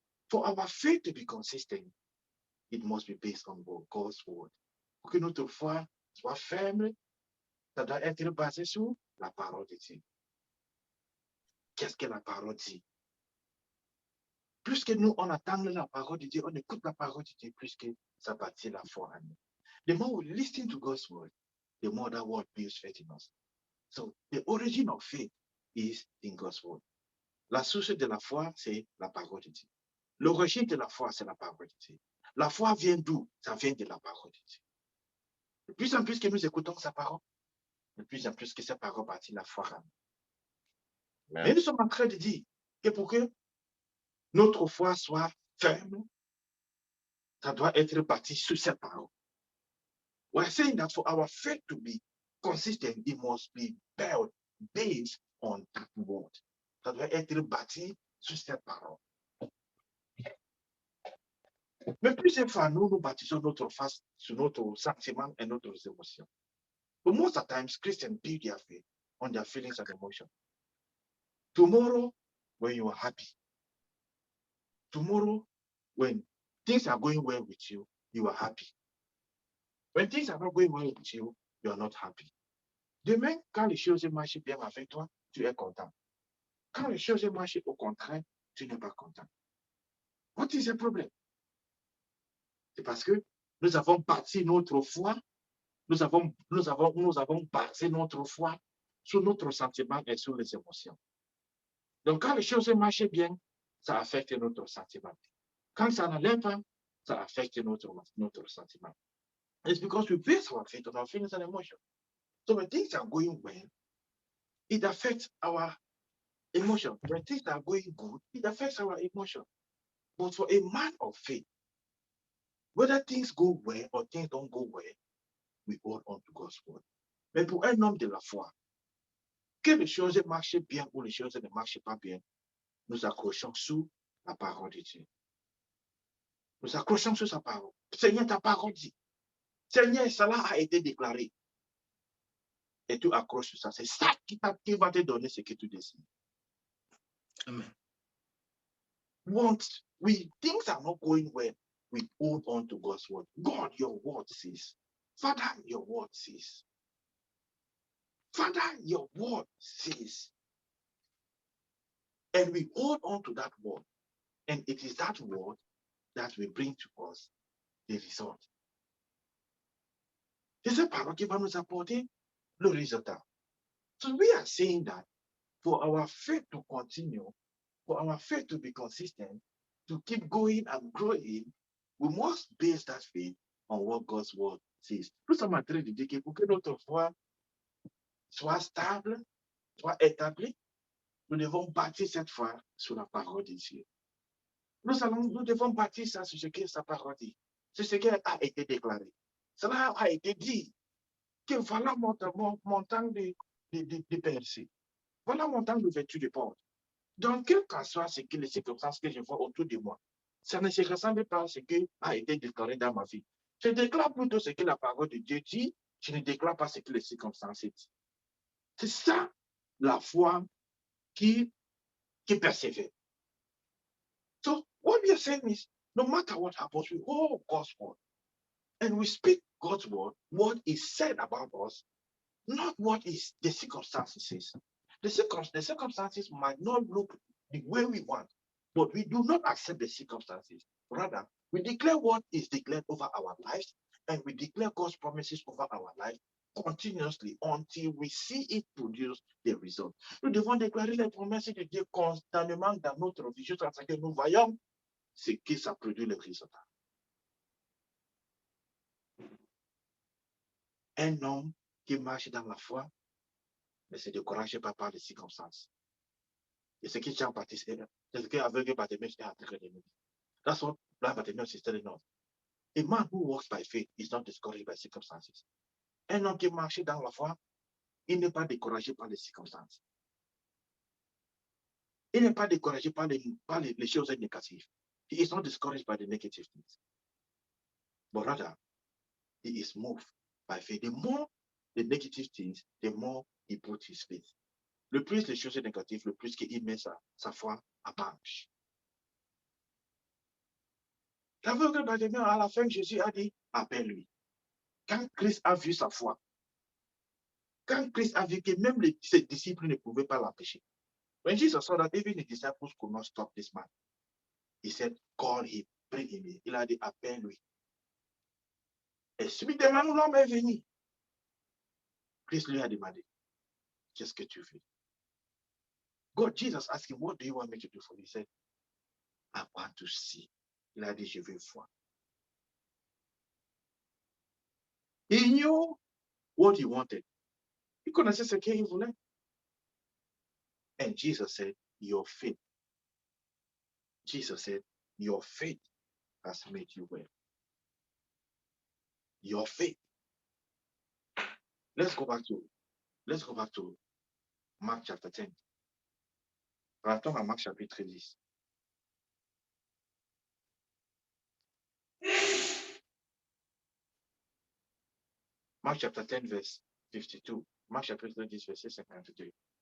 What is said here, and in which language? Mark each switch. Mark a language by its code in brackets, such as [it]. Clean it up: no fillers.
[en] For our faith to be consistent, it must be based on God's word. [fr] Pour que notre foi soit ferme, ça doit être basé sur la parole de Dieu. Qu'est-ce que la parole dit? Plus que nous, on attend la parole de Dieu, on écoute la parole de Dieu, plus que ça bâtit la foi en nous. [en] The more we listen to God's word, the more that word builds faith in us. So the origin of faith is in God's word. [fr] La source de la foi, c'est la parole de Dieu. L'origine de la foi, c'est la parole de Dieu. La foi vient d'où? Ça vient de la parole de Dieu. De plus en plus que nous écoutons sa parole, de plus en plus que sa parole bâtit la foi en nous. Mais nous sommes en train de dire que pour que notre foi soit ferme, ça doit être bâti sur cette parole. [en] We're saying that for our faith to be consistent, it must be built based on that word. [fr] Ça doit être bâti sur cette parole. Mais plusieurs fois, nous bâtissons notre foi sur notre sentiment et notre émotion. [en] But most of the times, Christians build their faith on their feelings and emotions. Tomorrow, when you are happy, tomorrow, when things are going well with you, you are happy. When things are not going well with you, you are not happy. [fr] Demain, quand les choses marchent bien avec toi, tu es content. Quand les choses marchent au contraire, tu n'es pas content. [en] What is the problem? [fr] C'est parce que nous avons bâti notre foi, nous avons basé notre foi sur notre sentiment et sur les émotions. Donc, quand les choses marchent bien, ça affecte notre sentiment. Quand ça n'allait pas, ça affecte notre sentiment. [en] It's because we base our faith on our feelings and emotions. So when things are going well, it affects our emotion. When things are going good, it affects our emotion. But for a man of faith, whether things go well or things don't go well, we hold on to God's word. [fr] Mais pour un homme de la foi, que les choses marchent bien ou les choses ne marchent pas bien, nous accrochons sur la parole de Dieu. Nous accrochons sur sa parole. Seigneur, ta parole dit. Seigneur, cela a été déclaré. Et tu accroches sur ça. C'est ça qui va te donner ce que tu désires. Amen. [en] Once things are not going well, we hold on to God's word. God, your word says. Father, your word says. Father, your word says. And we hold on to that word. And it is that word that will bring to us the result. [fr] C'est cette parole qui va nous apporter le résultat. [en] So we are saying that for our faith to continue, for our faith to be consistent, to keep going and growing, we must base that faith on what God's word says. [fr] Nous sommes en train de dire que pour que notre foi soit stable, soit établie, nous devons bâtir cette foi sur la parole de Dieu. Nous devons bâtir ça sur ce que sa parole dit, sur ce qui a été déclaré. Cela a été dit que voilà mon temps de percée. Voilà mon temps d'ouverture de porte. Donc, quel qu'en soit ce que les circonstances que je vois autour de moi, ça ne se ressemble pas à ce qui a été déclaré dans ma vie. Je déclare plutôt ce que la parole de Dieu dit, je ne déclare pas ce que les circonstances disent. C'est ça la foi qui persévère. [en] So, what we are saying is, no matter what happens, we hold God's word. And we speak God's word, what is said about us, not what is the circumstances. The circumstances might not look the way we want, but we do not accept the circumstances. Rather, we declare what is declared over our lives, and we declare God's promises over our life continuously until we see it produce the result. [fr] Nous devons déclarer les promesses de Dieu constamment dans notre vie jusqu'à ce que nous voyons ce que ça produit le résultat. Un homme qui marche dans la foi ne se décourage pas par les circonstances. Et ce qui Jean-Baptiste, c'est ce qu'aveugle Bartimaeus est en train de nous dire. [en] That's what blind Bartimaeus is telling us. A man who walks by faith is not discouraged by circumstances. [fr] Un homme qui marche dans la foi, il n'est pas découragé par les circonstances. Il n'est pas découragé par les choses négatives. [en] He is not discouraged by the negative things. But rather, he is moved by faith. The more the negative things, the more he puts his faith. [fr] Le plus les choses négatives, le plus qu'il met sa foi à marche. L'aveugle Bartimaeus, à la fin, Jésus a dit, appelle-lui. Quand Christ a vu sa foi, quand Christ a vu que même ses disciples ne pouvaient pas l'empêcher. [en] When Jesus saw that even the disciples could not stop this man, he said, call him, bring him in. [fr] Il a dit, appelle-lui. Et subitement, l'homme est venu. Christ lui a demandé, qu'est-ce que tu veux? [en] Jesus asked him, what do you want me to do for you? He said, I want to see. [fr] Il a dit, je veux voir. [en] He knew what he wanted. [fr] Il connaissait ce qu'il voulait. [en] And Jesus said, your faith. Jesus said, your faith has made you well. Your faith. Let's go back to Mark chapter 10. [fr] Partons à Marc chapitre 10. [en] Mark chapter 10, verse 52. [fr] Marc chapitre 10, verset 52.